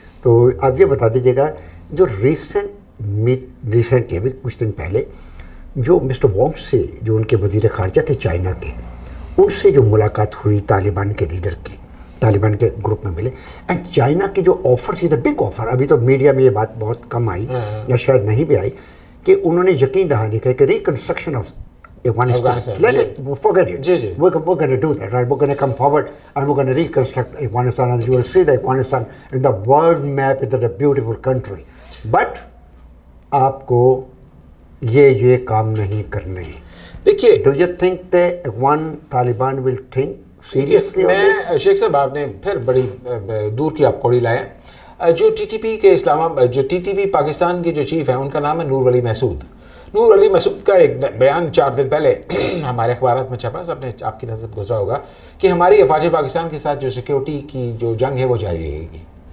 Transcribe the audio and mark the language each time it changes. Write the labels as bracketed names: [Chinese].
[Urdu] تو آپ یہ بتا دیجیے گا جو ریسنٹلی ابھی کچھ دن پہلے جو مسٹر وانگ سے جو ان کے وزیر خارجہ تھے چائنا کے ان سے جو ملاقات ہوئی طالبان کے لیڈر کی، طالبان کے گروپ میں ملے اینڈ چائنا کے جو آفر تھی بگ آفر. ابھی تو میڈیا میں یہ بات بہت کم آئی یا شاید نہیں بھی آئی کہ انہوں نے یقین دہانی کہا کہ [English] Reconstruction of Afghanistan, forget it. We're going to do that, right? We're going to come forward and we're going to reconstruct Afghanistan and you will see the Afghanistan in the world map. It's a beautiful country. But [Urdu] آپ کو یہ کام نہیں کرنے. دیکھیے [English] Do you think that one Taliban will think seriously on this? [Urdu] میں شیخ صاحب آپ نے پھر بڑی دور کی آپ کوڑی لائے. جو TTP کے جو TTP پاکستان کے جو چیف ہیں ان کا نام ہے نور ولی محسود. نور علی مسعود کا ایک بیان 4 دن پہلے ہمارے اخبارات میں چھپا، سب نے آپ کی نظر گزرا ہوگا کہ ہماری افواج پاکستان کے ساتھ جو سیکیورٹی کی جو جنگ ہے وہ جاری رہے گی.